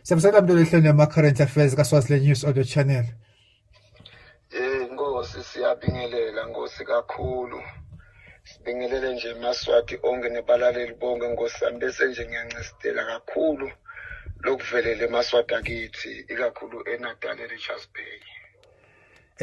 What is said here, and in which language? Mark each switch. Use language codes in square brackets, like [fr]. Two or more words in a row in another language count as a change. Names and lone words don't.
[ss] Siyabusela mntu lehlelo yama- [en] current affairs [ss] kaSwaziland News Audio Channel. Nkosi siyabingelela Nkosi kakhulu. Sibingelele nje eMaswati onke nebalaleli bonke Nkosi sami bese nje ngiyancistela kakhulu lokuvelele eMaswati akithi ikakhulu eNatal eRichards Bay.